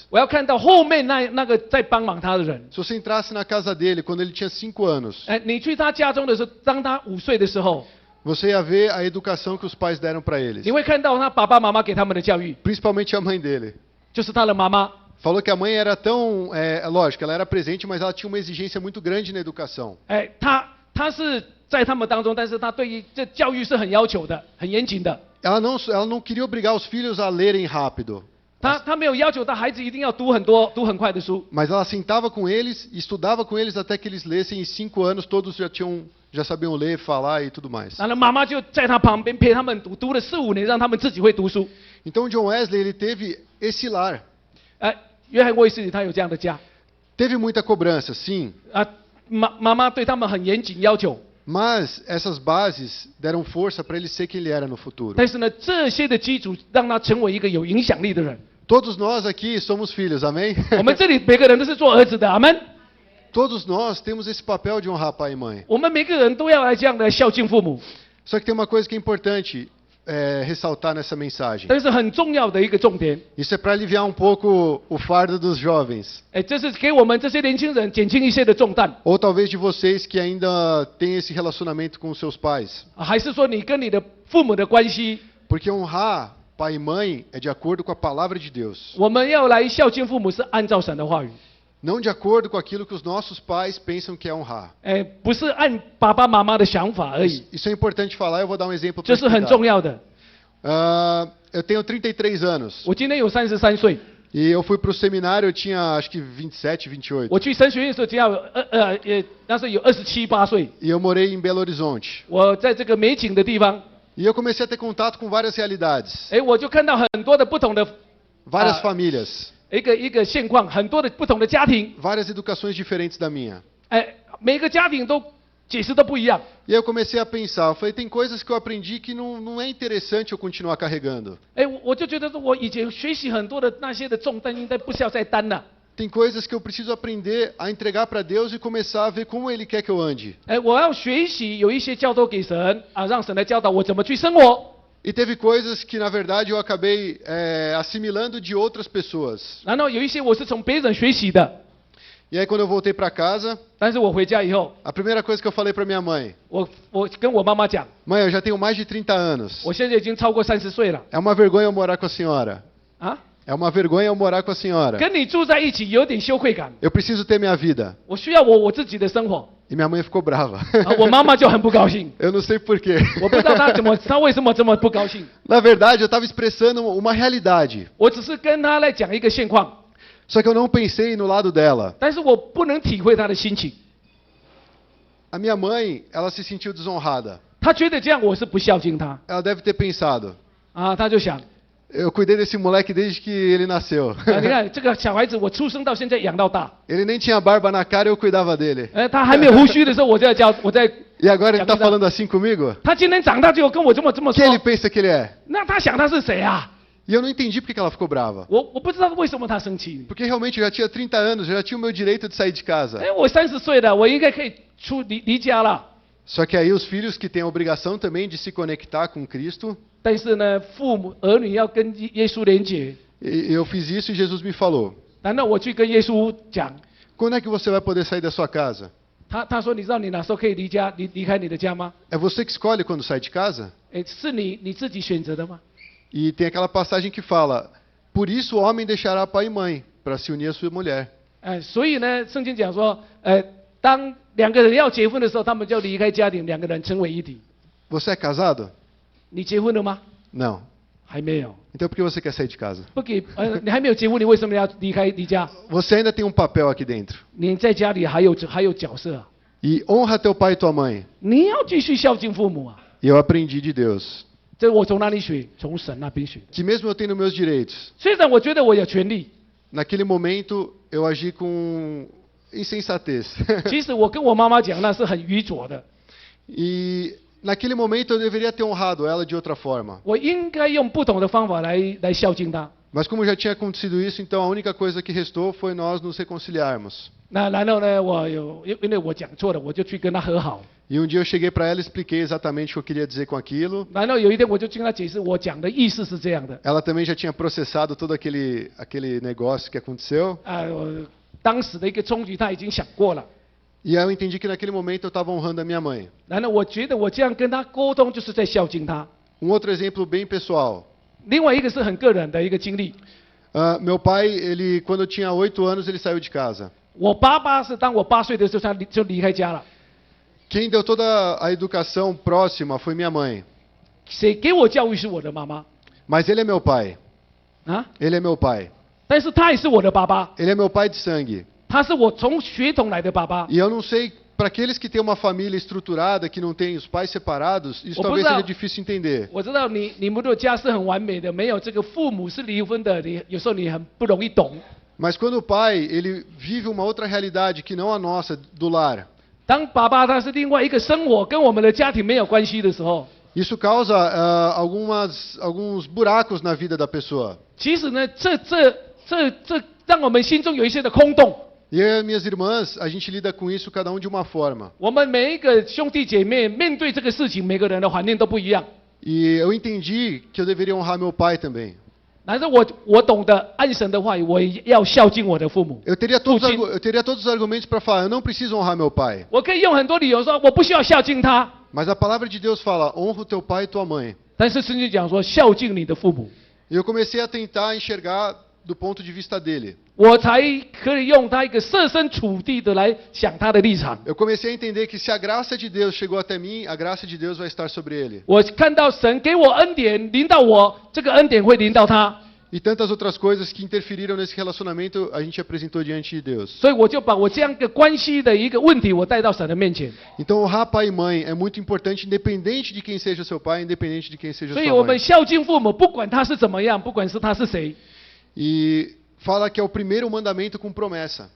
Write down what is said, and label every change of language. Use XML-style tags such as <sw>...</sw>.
<zh>我要看到后面那个在帮忙他的人。</zh> <pt>Se você entrasse na casa dele quando ele tinha 5 anos,</pt> <zh>哎，你去他家中的时候，当他5岁的时候，</zh> <pt>você ia ver a educação que os pais deram para eles.</pt> <zh>你会看到他爸爸妈妈给他们的教育，</zh> <pt>Principalmente a mãe dele.</pt> <zh>就是他的妈妈。</zh> <pt>Falou que a mãe era tão... lógico, ela era presente, mas ela tinha uma exigência muito grande na educação.</pt> <zh>哎，他是在他们当中，但是他对于这教育是很要求的，很严谨的。</zh> <pt>Ela não queria obrigar os filhos a lerem rápido.</pt> <zh>他没有要求他孩子一定要读很快的书，</zh> <pt>Mas ela sentava com eles, estudava com eles até que eles lessem. Em 5 anos, todos já sabiam ler, falar e tudo mais.</pt> <zh>然后妈妈就在他旁边陪他们读了4、5年，让他们自己会读书。</zh> <pt>Então, John Wesley, ele teve esse lar.</pt> <zh>哎，约翰卫斯理他有这样的家，</zh> <pt>Teve muita cobrança, sim.</pt> <zh>啊，妈妈对他们很严谨要求，</zh> <pt>Mas essas bases deram força para ele ser quem ele era no futuro.</pt> <zh>但是呢，这些的基础让他成为一个有影响力的人。</zh> <pt>Todos nós aqui somos filhos, amém?</pt> <zh>我们这里每个人都是做儿子的，阿门。</zh> <pt>Todos nós temos esse papel de honrar pai e mãe.</pt> <zh>我们每个人都要来这样的孝敬父母，</zh> <pt>Só que tem uma coisa que é importante ressaltar nessa mensagem.</pt> <zh>这是很重要的一个重点。</zh> <pt>Isso é para aliviar um pouco o fardo dos jovens.</pt> <zh>哎，这是给我们这些年轻人减轻一些的重担，</zh> <pt>Ou talvez de vocês que ainda têm esse relacionamento com os seus pais.</pt> <zh>还是说你跟你的父母的关系？</zh> <pt>Porque honrar pai e mãe é de acordo com a palavra de Deus.</pt> <zh>我们要来孝敬父母是按照神的话语，</zh> <pt>Não de acordo com aquilo que os nossos pais pensam que é honrar.</pt> <zh>哎，不是按爸爸妈妈的想法而已，</zh> <pt>Isso é importante falar, eu vou dar um exemplo</pt> <zh>这</zh> <pt>para</pt> <zh>是很重要的。</zh> <pt>Eu tenho 33 anos.</pt> <zh>我今年有33岁，</zh> <pt>E eu fui para o seminário, eu tinha acho que 27, 28.</pt> <zh>我去神学院的时候只要那时候有27、8岁，</zh> <pt>E eu morei em Belo Horizonte.</pt> <zh>我在这个美景的地方，</zh> <pt>E eu comecei a ter contato com várias realidades,</pt> <zh>哎，我就看到很多的不同的</zh> <pt>várias famílias,</pt> <zh>一个现况，很多的不同的家庭，</zh> <pt>várias educações diferentes da minha.</pt> <zh>哎，每个家庭都解释都不一样。</zh> <pt>E aí eu comecei a pensar, eu falei, tem coisas que eu aprendi que não é interessante eu continuar carregando.</pt> <zh>哎，我就觉得说，我以前学习很多的那些的重担，应该不需要再担了。</zh> <pt>tem coisas que eu preciso aprender a entregar para Deus e começar a ver como Ele quer que eu ande.</pt> <zh>我要学习有一些教导给神啊，让神来教导我怎么去生活。</zh> <pt>E teve coisas que, na verdade, eu acabei assimilando de outras pessoas.</pt> <zh>然后有一些我是从别人学习的，</zh> <pt>E aí, quando eu voltei para casa,</pt> <zh>但是我回家以后，</zh> <pt>a primeira coisa que eu falei para minha mãe:</pt> <zh>我跟我妈妈讲，</zh> <pt>Mãe, eu já tenho mais de 30 anos.</pt> <zh>我现在已经超过30岁了</zh> <pt>É uma vergonha eu morar com a senhora. 啊， É uma vergonha eu morar com a senhora.</pt> <zh>跟你住在一起有点羞愧感，</zh> <pt>Eu preciso ter minha vida.</pt> <zh>我需要我自己的生活。</zh> <pt>E minha mãe ficou brava.</pt> <zh>啊，我妈妈就很不高兴，</zh> <pt>Eu não sei porquê.</pt> <zh>我不知道她为什么这么不高兴。</zh> <pt>Na verdade, eu estava expressando uma realidade.</pt> <zh>我只是跟她来讲一个现况，</zh> <pt>Só que eu não pensei no lado dela.</pt> <zh>但是我不能体会她的心情。</zh> <pt>A minha mãe, ela se sentiu desonrada.</pt> <zh>她觉得这样我是不孝敬她</zh> <pt>Ela deve ter pensado:</pt> <zh>啊，她就想</zh> <pt>Eu cuidei desse moleque desde que ele nasceu.</pt> <zh>啊，你看这个小孩子，我出生到现在养到大，</zh> <pt>Ele nem tinha barba na cara, eu cuidava dele.</pt> <zh>他还没有胡须的时候，我在教，我在，</zh> <pt>E agora ele está Minha vida- falando assim comigo?</pt> <zh>他今天长大就跟我这么</zh> <pt>Quem ele</pt> <zh>说，</zh> <pt>pensa que ele é?</pt> <zh>那他想他是谁啊？</zh> <pt>E eu não entendi porque que ela ficou brava.</pt> <zh>我不知道为什么他生气。</zh> <pt>Porque realmente eu já tinha 30 anos, eu já tinha o meu direito de sair de casa.</pt> <zh>哎，我30岁了，我应该可以离家了。</zh> <pt>Só que aí os filhos que têm a obrigação também de se conectar com Cristo,</pt> <zh>但是呢，父母儿女要跟耶稣连结。</zh> <pt>eu fiz isso e Jesus me falou:</pt> <zh>难道我去跟耶稣讲？</zh> <pt>Quando é que você vai poder sair da sua casa?</pt> <zh>他说，你知道你哪时候可以离开你的家吗？</zh> <pt>É você que escolhe quando sai de casa?</pt> <zh>哎，是你自己选择的吗？</zh> <pt>E tem aquela passagem que fala: Por isso o homem deixará pai e mãe para se unir à sua mulher.</pt> <zh>哎，所以呢，圣经讲说，当两个人要结婚的时候，他们就离开家庭，两个人成为一体。</zh> <pt>Você é casado?</pt> <zh>你结婚了吗？</zh> <pt>Não.</pt> <zh>还没有。</zh> <pt>Então por que você quer sair de casa?</pt> <zh>不给，你还没有结婚，你为什么要离家？</zh> <pt>Você ainda tem um papel aqui dentro.</pt> <zh>你在家里还有角色啊，</zh> <pt>E honra teu pai e tua mãe.</pt> <zh>你要继续孝敬父母啊。</zh> <pt>E eu aprendi de Deus</pt> <zh>这我从哪里学？从神那边学的。</zh> <pt>que mesmo eu tendo meus direitos,</pt> <zh>虽然我觉得我有权利，</zh> <pt>naquele momento eu agi com insensatez.</pt> <zh>其实我跟我妈妈讲那是很愚拙的。</zh> <pt>E naquele momento eu deveria ter honrado ela de outra forma.</pt> <zh>我应该用不同的方法来孝敬她。</zh> <pt>Mas como já tinha acontecido isso, então a única coisa que restou foi nós nos reconciliarmos.</pt> <zh>那然后呢，因为我讲错了，我就去跟她和好。</zh> <pt>E um dia eu cheguei para ela e expliquei exatamente o que eu queria dizer com aquilo.</pt> <zh>然后有一天我就跟她解释，我讲的意思是这样的。</zh> <pt>Ela também já tinha processado todo aquele negócio que aconteceu.</pt> <zh>当时的一个冲击她已经想过了。</zh> <pt>E aí eu entendi que naquele momento eu estava honrando a minha mãe.</pt> <zh>然后我觉得我这样跟她沟通，就是在孝敬她。</zh> <pt>outro exemplo bem pessoal.</pt> <zh>另外一个是很个人的一个经历。</zh> <pt>Meu pai, ele quando eu tinha 8 anos, ele saiu de casa.</pt> <zh>我爸爸是当我8岁的时候，他就离开家了。</zh> <pt>Quem deu toda a educação próxima foi minha mãe.</pt> <zh>谁给我教育是我的妈妈</zh> <pt>Mas ele é meu pai. 啊， Ele é meu pai.</pt> <zh>但是他也是我的爸爸，</zh> <pt>Ele é meu pai de sangue.</pt> <zh>他是我从血统来的爸爸。</zh> <pt>E eu não sei, para aqueles que têm uma família estruturada, que não tem os pais separados, isso Ô, talvez Bruno. seja difícil entender.</pt> <zh>我知道你们的家是很完美的，没有这个父母是离婚的，有时候你很不容易懂。</zh> <pt>Mas quando o pai, ele vive uma outra realidade que não a nossa, do lar,</pt> <zh>当爸爸他是另外一个生活，跟我们的家庭没有关系的时候，</zh> <pt>isso causa alguns buracos na vida da pessoa.</pt> <zh>其实呢，这让我们心中有一些的空洞。</zh> <pt>E eu e minhas irmãs, a gente lida com isso cada um de uma forma.</pt> <zh>我们每一个兄弟姐妹面对这个事情，每个人的环境都不一样。</zh> <pt>E eu entendi que eu deveria honrar meu pai também.</pt> <zh>但是我懂得按神的话语，我也要孝敬我的父母。</zh> <pt>Eu teria todos, Putin. eu teria todos os argumentos para falar, eu não preciso honrar meu pai.</pt> <zh>我可以用很多理由说我不需要孝敬他，</zh> <pt>Mas a palavra de Deus fala, honra o teu pai e tua mãe.</pt> <zh>但是圣经讲说孝敬你的父母，</zh> <pt>E eu comecei a tentar enxergar do ponto de vista dele.</pt> <zh>我才可以用他一个设身处地的来想他的立场。</zh> <pt>Eu comecei a entender que se a graça de Deus chegou até mim, a graça de Deus vai estar sobre ele.</pt> <zh>我看到神给我恩典临到我，这个恩典会临到他，</zh> <pt>E tantas outras coisas que interferiram nesse relacionamento, a gente apresentou diante de Deus.</pt> <zh>所以我就把我这样一个关系的一个问题，我带到神的面前。</zh> <pt>Então honrar pai e mãe é muito importante, independente de quem seja seu pai, independente de quem seja</pt> <zh>所以</zh> <pt>sua</pt> <zh>我们</zh> <pt>mãe.</pt> <zh>孝敬父母，不管他是怎么样，不管是他是谁。</zh> <pt>E fala que é o primeiro mandamento com promessa.</pt>